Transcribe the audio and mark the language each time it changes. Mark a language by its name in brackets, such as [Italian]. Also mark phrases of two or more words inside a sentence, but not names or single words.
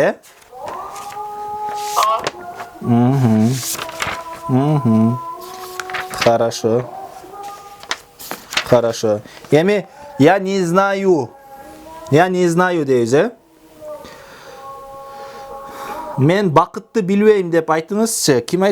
[Russian] Угу. Угу. Хорошо. Хорошо. Эми я не знаю. Я не знаю [Kyrgyz] дейбиз, Мен бакытты билбейм деп айтыңызчы. Ким айтат?